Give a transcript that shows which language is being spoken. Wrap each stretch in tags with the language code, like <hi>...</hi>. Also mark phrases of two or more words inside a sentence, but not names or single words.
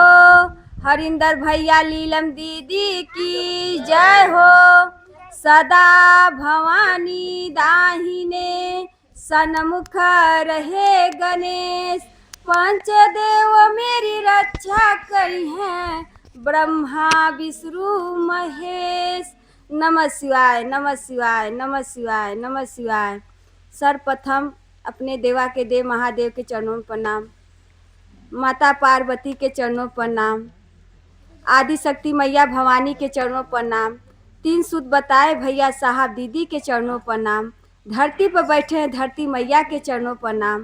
<hi>हरिंदर भैया लीलम दीदी की जय हो। सदा भवानी दाहिने सन्मुख रहे गणेश। पंचदेव मेरी रक्षा करी हैं ब्रह्मा विष्णु महेश।</hi> <sa>नमः शिवाय नमः शिवाय नमः शिवाय नमः शिवाय।</sa> <hi>सर्वप्रथम अपने देवा के देव महादेव के चरणों में प्रणाम। माता पार्वती के चरणों पर प्रणाम। आदि शक्ति मैया भवानी के चरणों पर प्रणाम। तीन सुत बताए भैया साहब दीदी के चरणों पर प्रणाम। धरती पर बैठे हैं धरती मैया के चरणों पर प्रणाम।</hi>